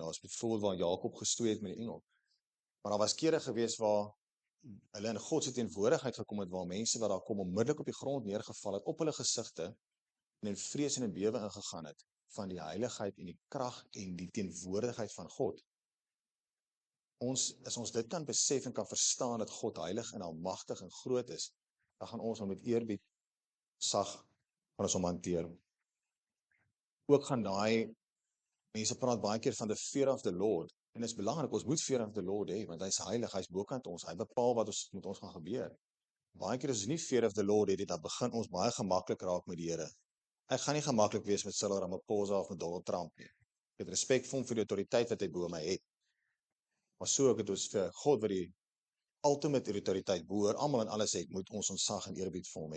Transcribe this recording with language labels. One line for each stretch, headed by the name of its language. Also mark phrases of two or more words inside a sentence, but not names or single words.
Afrikaans: Daar was byvoorbeeld waar Jakob gestoei het met die engel. Maar daar was kere gewees waar hulle in God se teenwoordigheid gekom het, waar mense wat daar kom onmiddellik op die grond neergeval het, op hulle gesigte en in vrees en in bewe ingegaan het van die heiligheid en die krag en die teenwoordigheid van God. As ons dit kan besef en kan verstaan dat God heilig en almagtig en groot is, dan gaan ons hom met eerbied sag van ons hom hanteer. Ook gaan mense praat baie keer van
English: the fear of the Lord,
Afrikaans: en dit is belangrik, ons moet
English: fear of the Lord
Afrikaans: hê, want hy is heilig, hy is bokant ons, hy bepaal wat met ons gaan gebeur. Baie keer as ons nie
English: fear of the Lord
Afrikaans: het, dan begin ons baie gemaklik raak met die Here. Ek gaan nie gemaklik wees met Cyril Ramaphosa of met Donald Trump nie. Ek het respek vir hom vir die autoriteit wat hy bo my het. Maar so ek het ons vir God wat die ultimate autoriteit behoor, almal en alles het, moet ons ontzag en eerbied vir hom hê.